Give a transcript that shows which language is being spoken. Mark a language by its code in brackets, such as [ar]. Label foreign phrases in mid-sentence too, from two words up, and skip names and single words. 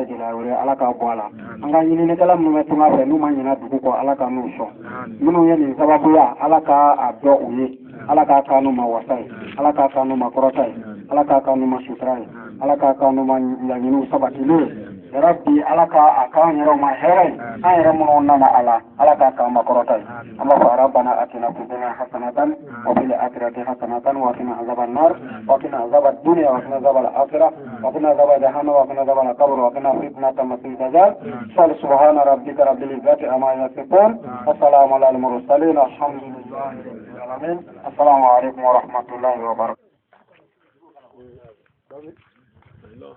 [bm] gɛlɛya wɛrɛ ala k'a bɔ a la an ka ɲininikɛla minnu bɛ tunga fɛ n'u ma ɲina dugu kɔ ala ka n'u sɔn minnu ye nin sababuya ala k'a dɔn u ye ala k'a k'a n'u ma wasa ye ala k'a k'a n'u ma kɔrɔta ye ala k'a k'a n'u ma sutura ye ala k'a k'a n'u ma laɲiniw sabatilen ye rabbi ala k'a k'an yɛrɛw ma hɛrɛ ye an yɛrɛ minnu nana a la ala k'a k'an ma kɔrɔta ye an b'a fɔ [ar] ربنا آتنا في الدنيا حسنة وفي الآخرة حسنة وقنا عذاب النار وقنا عذاب الدنيا وقنا عذاب الآخرة وقنا عذاب جهنم وقنا عذاب القبر وقنا فتنة المسيح الدجال سبحان ربك رب العزة عما يصفون وسلام على المرسلين الحمد لله رب العالمين السلام عليكم ورحمة الله وبركاته